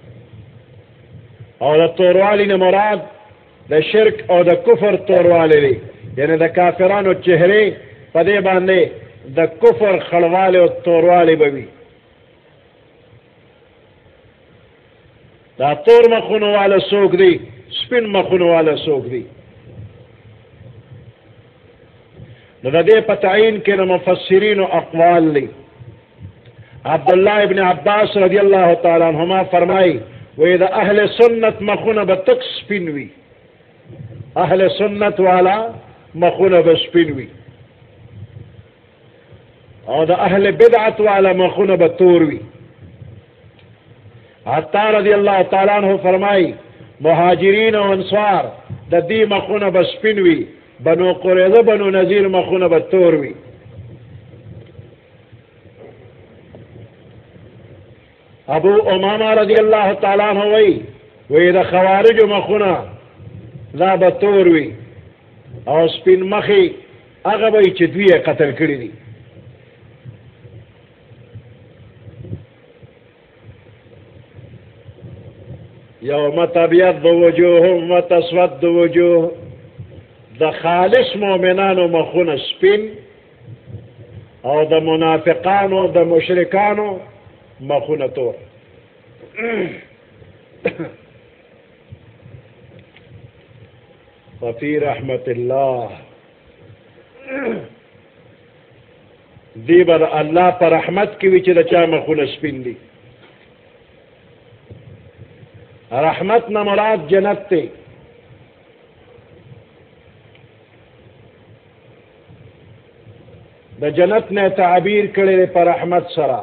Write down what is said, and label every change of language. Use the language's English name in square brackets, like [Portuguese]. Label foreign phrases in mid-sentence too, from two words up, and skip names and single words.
[Pashto] او د توروالی نه مراد د شرک او د کفر توروالی دی، یعنی د کافرانو چهرې په دې باندې د کفر خړوالی او توروالی به وي. دا تور مخونو والا څوک دی؟ سپین مخونو والا څوک دی؟ نو د دې په تعین کې د مفسرینو اقوال دی. عبداللہ ابن عباس [Arabic] رضی اللہ تعالی عنہما [Pashto] فرمائی وی دا اہل سنت مخونه به تک سپین وي، اہل سنت والا مخونه به سپین وي، او دا اہل بدعت والا مخونه به تور وي. عطا [Arabic] رضی اللہ تعالی عنہ [Pashto] فرمائی مہاجرین و انصار دا دی مخونه به سپین وي، بنو قریظه بنو نذیر مخونه به تور وي. ابو امامہ [Arabic] رضی اللہ تعالیٰ عنہ [Pashto] وی دا خوارج مخونه دا به تور وي، او سپین مخی هغه به چې دوی یې قتل کړي دي. [Arabic] یوم تبیض وجوه وتسود وجوه، [Pashto] د خالص مؤمنانو مخونه سپین او د منافقانو د مشرکانو مخونه تور. [Arabic] ففی رحمت اللہ، [Pashto] دی بر اللہ پر رحمت کی وی چې د چا مخونه سپین دي. رحمت نه مراد جنت ته. د جنت نه تعبیر کړي پر رحمت سره.